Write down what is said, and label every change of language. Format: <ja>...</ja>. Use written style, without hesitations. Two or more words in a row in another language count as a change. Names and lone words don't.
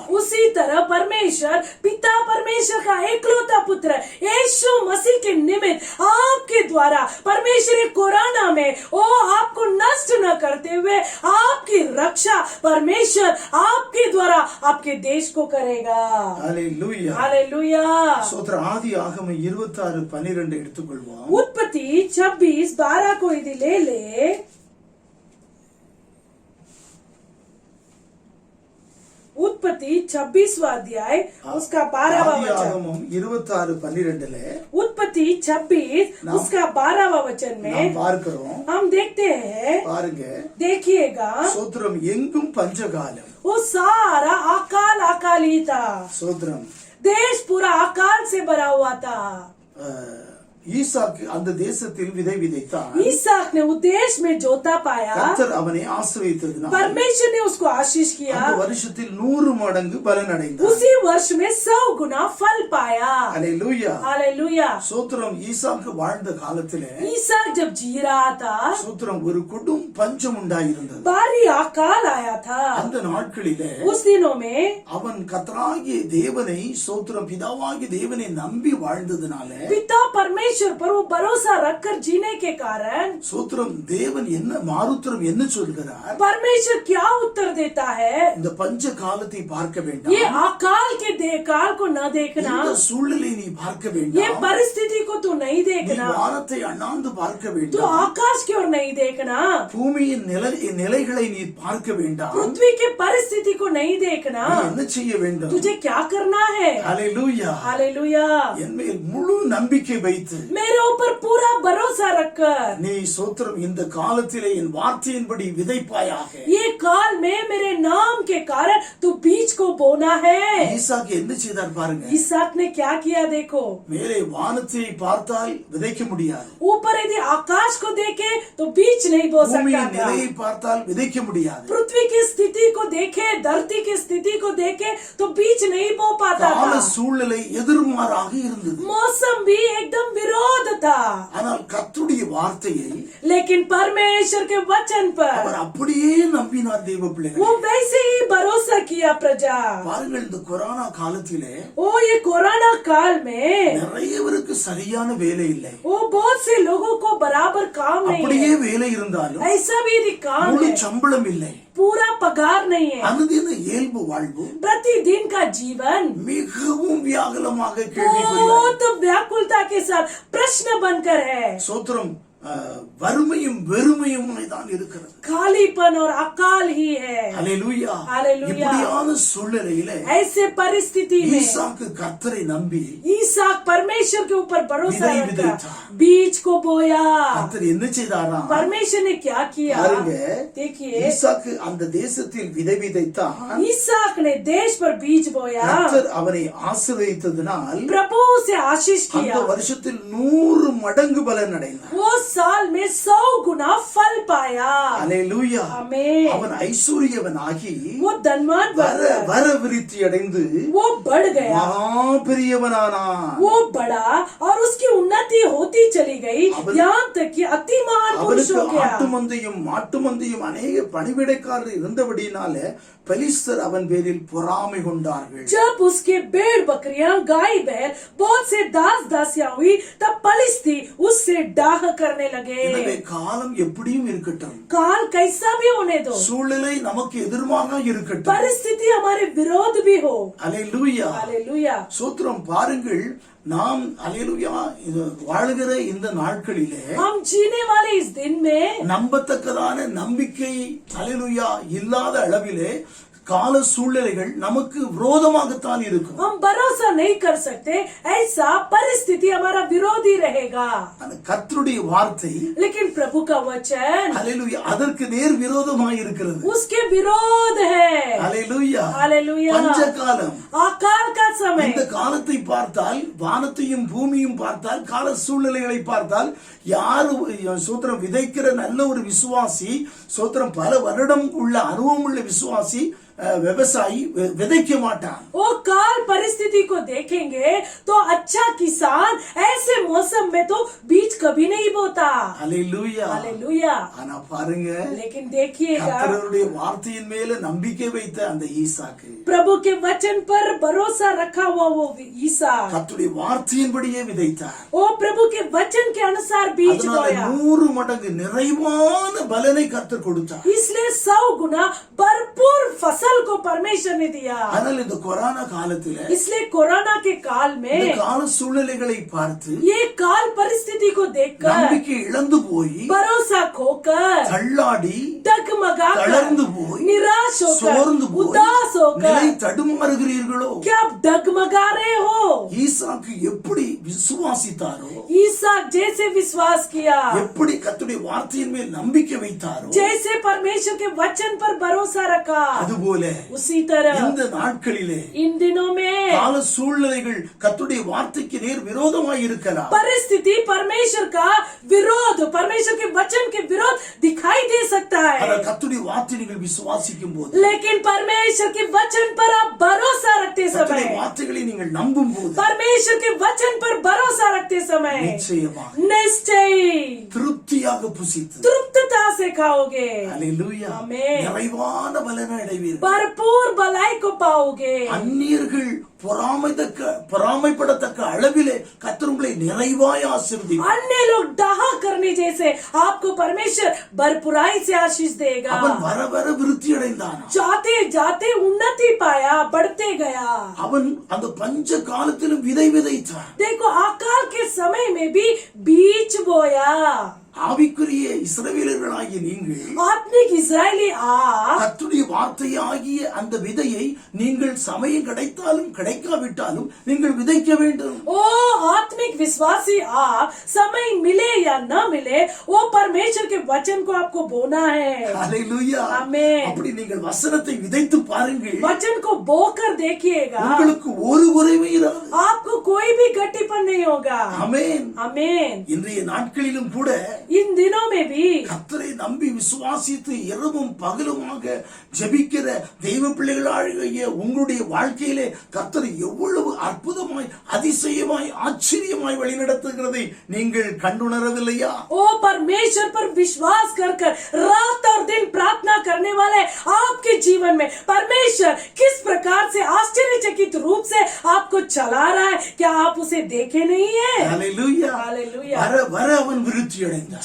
<hi>उसी तरह परमेश्वर पिता परमेश्वर का एकलौता पुत्र यीशु मसीह के निमित्त आपके द्वारा परमेश्वर कोरोना में वो आपको नष्ट न करते हुए आपकी रक्षा परमेश्वर आपके द्वारा आपके देश को करेगा.</hi> <ta>ஹல்லேலூயா.</ta> <hi>हालेलुया.</hi> <ta>ஸ்தோத்திரம். ஆதியாகமம் 26:12 எடுத்துக்கொள்வோம்.</ta> <hi>उत्पत्ति 26:12 को यदि ले उत्पत्ति 26वां अध्याय उसका 12वां वचन.</hi> <ta>ஆதியாகமம் 26:12</ta> <hi>उत्पत्ति 26 उसका 12वां वचन में</hi> <ta>நாம் பார்க்கிறோம்.</ta> <hi>हम देखते हैं,</hi> <ta>பாருங்க,</ta> <hi>देखिएगा,</hi> <ta>ஸ்தோத்திரம், எங்கும் பஞ்சகாலம்.</ta> <hi>वो सारा अकाल ही था.</hi> <ta>ஸ்தோத்திரம்.</ta> <hi>देश पूरा अकाल से भरा हुआ था.</hi> <ta>ஈசாக்கு அந்த தேசத்தில் விதை விதைத்தான்.</ta> <hi>ईसाक ने उस देश में जोता पाया.</hi> <ta>கர்த்தர் அவனை ஆசீர்வதித்ததினால்</ta> <hi>परमेश्वर ने उसको आशीष किया.</hi> <ta>அந்த வருஷத்தில் 100 மடங்கு பலன் அடைந்தான்.</ta> <hi>उसी वर्ष में 100 गुना फल पाया.</hi> <ta>ஹல்லேலூயா.</ta> <hi>हालेलुया.</hi> <ta>ஸ்தோத்திரம். ஈசாக்கு வாழ்ந்த காலத்திலே</ta> <hi>ईसाक जब जी रहा था,</hi> <ta>ஸ்தோத்திரம், ஒரு கொடும் பஞ்சம் உண்டாயிருந்தது.</ta> <hi>भारी अकाल आया था.</hi> <ta>அந்த நாட்களிலே</ta> <hi>उस दिनों में</hi> <ta>அவன் கர்த்தராகிய தேவனை, ஸ்தோத்திரம், பிதாவாகிய தேவனை நம்பி வாழ்ந்ததினால</ta> <hi>पिता परमेश्वर परमेश्वर पर वो भरोसा रखकर जीने के कारण</hi> <ta>சோத்திரம் தேவன் என்ன மாருத்திரம் என்ன சொல்கிறார்?</ta> <hi>परमेश्वर क्या उत्तर देता है?</hi> <ta>இந்த பஞ்ச காலத்தை பார்க்க</ta> <hi>ये</hi> <ta>வேண்டாம்,</ta> <hi>अकाल के काल को न देखना,</hi> <ta>இந்த சூழ்நிலை நீ பார்க்க</ta> <hi>ये</hi> <ta>வேண்டாம்,</ta> <hi>परिस्थिति को तू नहीं</hi> <ta>நீ</ta> <hi>देखना,</hi> <ta>வானத்தை அண்ணாந்து பார்க்க</ta> <hi>तू</hi> <ta>வேண்டாம்,</ta> <hi>आकाश की ओर नहीं देखना,</hi> <ta>பூமியின் நிலைகளை நீ பார்க்க வேண்டாம்,</ta> <hi>पृथ्वी के परिस्थिति को नहीं देखना,</hi> <ta>நீ என்ன செய்ய வேண்டும்?</ta> <hi>तुझे क्या करना है?</hi> <ta>ஹல்லேலூயா.</ta> <hi>हालेलुया।</hi> <ta>என் மேல் முழு நம்பிக்கை வைத்து</ta> <hi>मेरे ऊपर पूरा भरोसा रखकर</hi> <ta>நீ சோத்திரம் இந்த காலத்திலே என் வார்த்தையின்படி விதைப்பாயாக.</ta> <hi>ये काल में मेरे नाम के कारण तू बीज को बोना है।</hi> <ta>ஈசாக்கு என்ன செய்தார் பாருங்க.</ta> <hi>इसहाक ने क्या किया देखो,</hi> <ta>மேலே வானத்தை பார்த்தால் விதைக்க முடியாது,</ta> <hi>ऊपर यदि आकाश को देखे तो बीज नहीं बो सकता</hi> <ta>பூமியின்</ta> <hi>था,</hi> <ta>நிலையை பார்த்தால் விதைக்க முடியாது,</ta> <hi>पृथ्वी की स्थिति को देखे, धरती की स्थिति को देखे तो बीज नहीं बो पाता</hi> <ta>கால</ta> <hi>था,</hi> <ta>சூழ்நிலை எதிர்மாறாக இருந்தது.</ta> <hi>मौसम भी एकदम विरोध था।</hi> <ta>ஆனால் கர்த்தருடைய வார்த்தையை</ta> <hi>लेकिन परमेश्वर के वचन पर</hi> <ta>அவர் அப்படியே நம்பினார். தேவ பிள்ளைகள்</ta> <hi>वो वैसे ही भरोसा किया प्रजा।</hi> <ta>பாருங்கள், இந்த கொரோனா காலத்திலே</ta> <hi>ओ ये कोरोना काल में</hi> <ta>நிறையவருக்கு சரியான வேலை இல்லை.</ta> <hi>वो बहुत से लोगों को बराबर काम नहीं</hi> <ta>அப்படியே</ta> <hi>है,</hi> <ta>வேலை இருந்தாலும்</ta> <hi>ऐसा भी यदि काम</hi> <ta>முழு</ta> <hi>है,</hi> <ta>சம்பளம் இல்லை.</ta> <hi>पूरा पगार नहीं है,</hi> <ta>அனுதின இயல்பு வாழ்வு</ta> <hi>प्रतिदिन का जीवन</hi> <ta>மிகவும் வியாகுலமாக கேள்விக்குறியாய்.</ta> <hi>बहुत व्याकुलता के साथ प्रश्न बनकर है।</hi> <ta>சோத்திரம் வறுமையும் வெறுமையும் தான் இருக்கிறது.</ta> <hi>खालीपन और अकाल ही है।</hi> <ta>ஹல்லேலூயா.</ta> <hi>हालेलुया।</hi> <ta>இப்படியான சூழ்நிலையிலே</ta> <hi>ऐसे परिस्थिति में</hi> <ta>ஈசாக்கு கர்த்தரை நம்பி</ta> <hi>ईसाक परमेश्वर के ऊपर भरोसा विधई रखा, विधई था। बीज को बोया।</hi> <ta>கர்த்தர் என்ன செய்தாராம்?</ta> <hi>परमेश्वर ने क्या किया</hi> <ta>பாருங்க,</ta> <hi>देखिए,</hi> <ta>ஈசாக்கு அந்த தேசத்தில் விதை விதைத்தான்.</ta> <hi>ईसाक ने देश पर बीज बोया,</hi> <ta>கர்த்தர் அவனை ஆசீர்வதித்ததினால்</ta> <hi>प्रभु से आशीष</hi> <ta>அந்த</ta> <hi>किया,</hi> <ta>வருஷத்தில் 100 மடங்கு பலன் அடைந்தான்.</ta> <hi>वो साल में 100 गुना फल पाया।</hi> <ta>ஹல்லேலூயா.</ta> <hi>आमीन।</hi> <ta>அவன் ஐஸ்வர்யவனாகி</ta> <hi>वो धनवान</hi> <ta>வர விருத்தி அடைந்து</ta> <hi>वो बढ़ गया,</hi> <ta>பெரியவனானான்.</ta> <hi>वो बढ़ा और उसकी उन्नति होती चली गई, यहाँ तक कि अति महान पुरुष</hi> <ta>அவனுக்கு</ta> <hi>हो गया।</hi> <ta>ஆட்டு மந்தையும் மாட்டு மந்தையும் அநேக பணிவிடைக்காரர் இருந்தபடினால பெலிஸ்தர் அவன் பேரில் பொறாமை கொண்டார்கள்.</ta> <hi>जब उसके भेड़ बकरियां गाय बैल बहुत से दास दासियां हुई, तब पलिस्ती उससे डाह करने</hi> <ta>எனவே</ta> <hi>लगे।</hi> <ta>காலம் எப்படியும் இருக்கட்டும்,</ta> <hi>काल कैसा भी होने दो,</hi> <ta>சூழ்நிலை நமக்கு எதிர்மாக இருக்கட்டும்.</ta> <hi>परिस्थिति हमारे विरोध भी हो।</hi> <ta>அல்லேலூயா.</ta> <hi>हालेलुया।</hi> <ta>சோத்திரம். பாருங்கள், நாம் அல்லேலூயா வாழுகிற இந்த நாட்களிலே</ta> <hi>हम जीने वाले इस दिन में</hi> <ta>நம்பத்தக்கதான நம்பிக்கை அல்லேலூயா இல்லாத அளவிலே கால சூழ்நிலைகள் நமக்கு விரோதமாகத்தான் இருக்கும்.</ta> <hi>हम भरोसा नहीं कर सकते, ऐसा परिस्थिति हमारा विरोधी रहेगा।</hi> <ta>அந்த கர்த்தருடைய வார்த்தை</ta> <hi>लेकिन प्रभु का वचन</hi> <ta>அல்லேலூயா அதற்கு நேர் விரோதமாய் இருக்கிறது.</ta> <hi>उसके विरोध है।</hi> <ta>அல்லேலூயா.</ta> <hi>हालेलुया।</hi> <ta>பஞ்ச காலம்.</ta> <hi>अकाल का समय,</hi> <ta>இந்த காலத்தை பார்த்தால், வானத்தையும் பூமியும் பார்த்தால், கால சூழ்நிலைகளை பார்த்தால், யாரு சோத்திரம் விதைக்கிற நல்ல ஒரு விசுவாசி, சோத்திரம் பல வருடம் உள்ள அனுபவம் உள்ள விசுவாசி व्यवसायी विதைக்க மாட்டான்.</ta> <hi>वो काल परिस्थिति को देखेंगे तो अच्छा किसान ऐसे मौसम में तो बीज कभी नहीं बोता। हालेलुया. हालेलुया।</hi> <ta>ஆனா பாருங்க,</ta> <hi>लेकिन देखिएगा,</hi> <ta>கர்த்தருடைய வார்த்தையின் மேல நம்பிக்கை வைத்த அந்த ஈசாக்கு,</ta> <hi>प्रभु के वचन पर भरोसा रखा हुआ वो ईसाक,</hi> <ta>கர்த்தருடைய வார்த்தையின்படியே விதைத்தார்.</ta> <hi>वो प्रभु के वचन के अनुसार बीज</hi> <ta>அதனால</ta> <hi>बोया,</hi> <ta>100 மடங்கு நிறைவான பலனை கர்த்தர் கொடுத்தார்.</ta> <hi>इसलिए 100 गुना भरपूर फसल को परमेश्वर ने दिया।</hi> <ta>ஆனால் இந்த கொரோனா காலத்துல</ta> <hi>इसलिए कोरोना के काल</hi> <ta>இந்த</ta> <hi>में</hi> <ta>கால சூழ்நிலைகளை பார்த்து</ta> <hi>ये काल परिस्थिति को देखकर</hi> <ta>நம்பிக்கை இழந்து போய்,</ta> <hi>भरोसा खोकर,</hi> <ta>தள்ளாடி,</ta> <hi>डगमगाकर,</hi> <ta>தளர்ந்து போய்,</ta> <hi>निराश</hi> <ta>சோர்ந்து</ta> <hi>होकर,</hi> <ta>போய்,</ta> <hi>उदास</hi> <ta>நிலை</ta> <hi>होकर</hi> <ta>தடுமாறுகிறீர்களோ?</ta> <hi>क्या आप डगमगा रहे हो?</hi> <ta>ஈசாக்கு எப்படி விசுவாசித்தாரோ,</ta> <hi>ईसाक जैसे विश्वास किया,</hi> <ta>எப்படி கர்த்தருடைய வார்த்தையின் மேல் நம்பிக்கை வைத்தாரோ,</ta> <hi>जैसे परमेश्वर के वचन पर भरोसा रखा,</hi> <ta>அதுபோல</ta> <hi>उसी तरह</hi> <ta>இந்த நாட்களிலே</ta> <hi>इन दिनों में</hi> <ta>கால சூழ்நிலைகள் கர்த்தருடைய வார்த்தைக்கு நேர் விரோதமாய் இருக்கலாம்.</ta> <hi>परिस्थिति परमेश्वर का विरोध, परमेश्वर के वचन के विरोध दिखाई दे सकता है,</hi> <ta>ஆனால் கர்த்தருடைய வார்த்தை நீங்கள் விசுவாசிக்கும் போது,</ta> <hi>लेकिन परमेश्वर के वचन पर आप भरोसा रखते</hi> <ta>கர்த்தருடைய</ta> <hi>समय,</hi> <ta>வார்த்தைகளை நீங்கள் நம்பும் போது,</ta> <hi>परमेश्वर के वचन पर भरोसा रखते समय</hi> <ta>நிச்சயமாக</ta> <hi>निश्चय</hi> <ta>திருப்தியாக புசித்து,</ta> <hi>तृप्तता से खाओगे,</hi> <ta>அல்லேலூயா, ஆமென், நிறைவான பலனை அடைவீர்கள்.</ta> <hi>भरपूर भलाई को पाओगे,</hi> <ta>அந்நியர்கள் பொறாமைப்படத்தக்க அளவிலே கர்த்தர் உங்களை நிறைவாய் ஆசீர்வதிப்பார்.</ta> <hi>अन्य लोग डहा करने जैसे आपको परमेश्वर भरपुराई से आशीष देगा.</hi> <ta>அவன் வர வர விருத்தி அடைந்தான்.</ta> <hi>जाते जाते उन्नति पाया, बढ़ते गया.</hi> <ta>அவன் அந்த பஞ்ச காலத்திலும் விதை விதைத்தான்.</ta> <hi>देखो अकाल के समय में भी बीज बोया.</hi> <ta>ஆவிக்குரிய இஸ்ரவேலர்களாகிய நீங்கள்</ta> <hi>आत्मिक इस्राएली आप</hi> <ta>கர்த்தருடைய வார்த்தையாகிய அந்த விதையை நீங்கள் சமயம் கிடைத்தாலும் கிடைக்காவிட்டாலும் நீங்கள் விதைக்க வேண்டும்.</ta> <hi>ओ आत्मिक विश्वासी आप समय मिले या न मिले वो परमेश्वर के वचन को आपको बोना है.</hi> <ta>ஹல்லேலூயா. ஆமென். அப்படி நீங்கள் வசனத்தை விதைத்து பாருங்கள்.</ta> <hi>वचन को बोकर देखिएगा,</hi> <ta>உங்களுக்கு ஒரு குறைவும் இராது.</ta> <hi>आपको कोई भी गट्टीपन नहीं होगा.</hi> <ta>ஆமென்.</ta> <hi>आमीन.</hi> <ta>இன்றைய நாட்களிலும் கூட</ta> <hi>इन दिनों में भी</hi> <ta>கர்த்தரை நம்பி விசுவாசித்து இரவும் பகலுமாக ஜெபிக்கிற தெய்வ பிள்ளைகளாகிய உங்களுடைய வாழ்க்கையிலே கர்த்தர் எவ்வளவு அற்புதமாய் அதிசயமாய் ஆச்சரியமாய் வழிநடத்துகிறதை நீங்கள் கண்டுணரவில்லையா?</ta> <hi>ओ परमेश्वर पर विश्वास कर कर रात और दिन प्रार्थना करने वाले आपके जीवन में परमेश्वर किस प्रकार से आश्चर्यचकित रूप से आपको चला रहा है, क्या आप उसे देखे नहीं है?</hi> <ta>ஹல்லேலூயா.</ta> <hi>हालेलुया.</hi> <ta>வர வர அவன் விருத்தி அடைந்தான்.</ta>